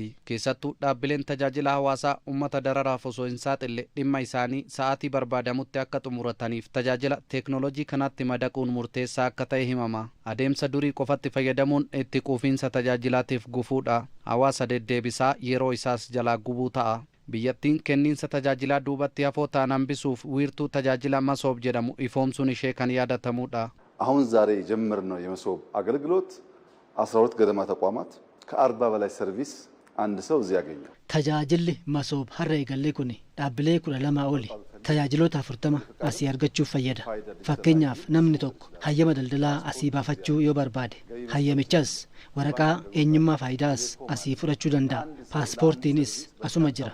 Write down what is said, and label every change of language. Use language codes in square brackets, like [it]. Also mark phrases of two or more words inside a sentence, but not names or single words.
[om] Keessattuu dhaabbileen tajaajila hawaasaa uummata dararaaf osoo hin saaxille dhimma isaanii sa'aatii barbaadamutti akka xumurataniif tajaajila teeknooloojii kanatti madaquun murteessaa akka ta'e himama. Adeemsa durii qofatti fayyadamuun itti quufinsa tajaajilaatiif gufuudha. Hawaasa deddeebisaa yeroo isaas jalaa gubuu ta'a. Biyyattiin kenniinsa tajaajilaa duubatti hafoo ta'an hambisuuf wiirtuu tajaajila masoob jedhamu ifoomsuun ishee kan yaadatamudha. [am] አሁን ዛሬ የጀመርነው የመሶብ አገልግሎት 12 ገደማ ተቋማት ከ40 በላይ ሰርቪስ አንድ ሰው እዚህ ያገኛል። [om] tajaajilli masoob har'a eegallee kun dhaabbilee 12 oli tajaajiloota 40 asii argachuuf fayyada. Fakkeenyaaf namni tokko hayyama daldalaa asii baafachuu yoo barbaade hayyamichas waraqaa eenyummaa faayidaas asii fudhachuu danda'a. Paaspoortiinis asuma jira.